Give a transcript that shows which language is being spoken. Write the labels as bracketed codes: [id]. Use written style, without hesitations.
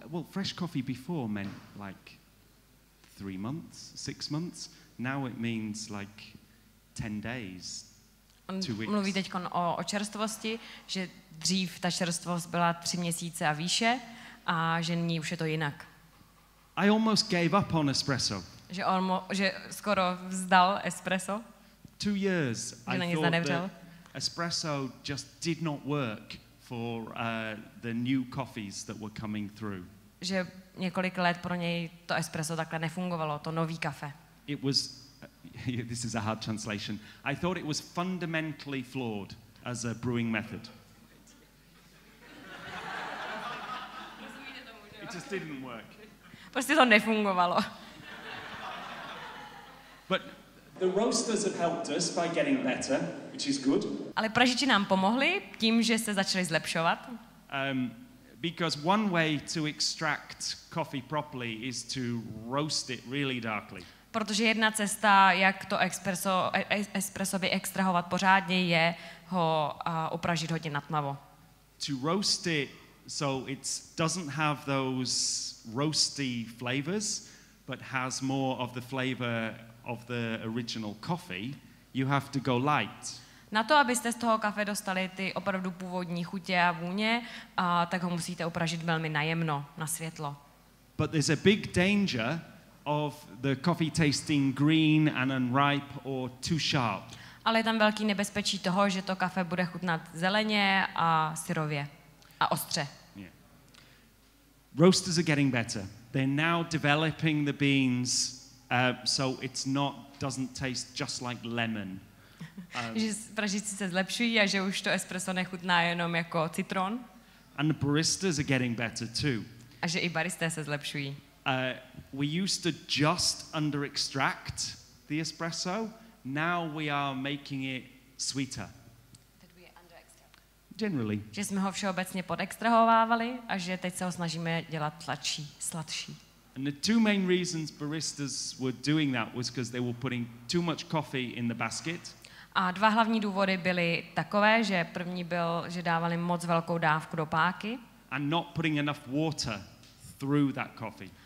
[en] Fresh coffee before meant like 3 months, 6 months. Now it means like 10 days, 2 weeks. [cs] Mluví teď o čerstvosti, že dřív ta čerstvost byla 3 měsíce a výše a že nyní už je to jinak. [en] I almost gave up on espresso. [cs] Že skoro vzdal espresso. [en] 2 years I thought that espresso just did not work for the new coffees that were coming through. [cs] Že několik let pro něj to espresso takhle nefungovalo, to nový kafe. [en] It was this is a hard translation. I thought it was fundamentally flawed as a brewing method. It just didn't work. [cs] Prostě to nefungovalo. [en] But the roasters have helped us by getting better, which is good. [cs] Ale pražiči nám pomohli tím, že se začali zlepšovat. [en] Because one way to extract coffee properly is to roast it really darkly. [cs] Protože jedna cesta, jak to espresso vyextrahovat pořádně, je ho upražit hodně natmavo. [en] To roast it so it doesn't have those roasty flavors, but has more of the flavor of the original coffee, you have to go light. [cs] Na to, abyste z toho kafe dostali ty opravdu původní chutě a vůně, tak ho musíte upražit velmi najemno, na světlo. [en] But there's a big danger of the coffee tasting green and unripe or too sharp. [cs] Ale je tam velký nebezpečí toho, že to kafe bude chutnat zeleně a syrově a ostře. [en] Yeah. Roasters are getting better. They're now developing the beans so doesn't taste just like lemon. [cs] Že pražíci se zlepšují a že už to espresso nechutná jenom jako citron. [en] And the baristas are getting better too. [cs] A že i baristé se zlepšují. [en] We used to just under extract the espresso. Now we are making it sweeter. Generally. [cs] Že jsme ho všeobecně podextrahovávali a že teď se ho snažíme dělat sladší. [en] And the two main reasons baristas were doing that was because they were putting too much coffee in the basket. [cs] A 2 hlavní důvody byly takové, že první byl, že dávali moc velkou dávku do páky. [en] And not putting enough water through that coffee.